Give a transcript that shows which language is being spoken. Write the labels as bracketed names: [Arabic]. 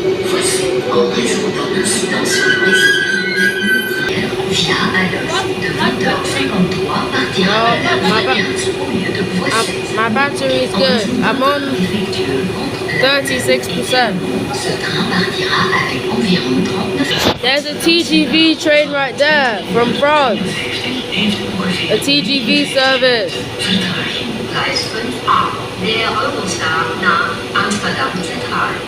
[French] Voici, en raison d'un incident sur le réseau ferroviaire via Alost de 20h53 partira à la voie 15 au lieu de voie 16. [English] My battery is good. I'm on 36%. [French] Ce train partira avec environ 39. [English] There's a TGV train right there from France. A TGV service. [German] Gleis 5a, der Eurostar nach Amsterdam Zentral.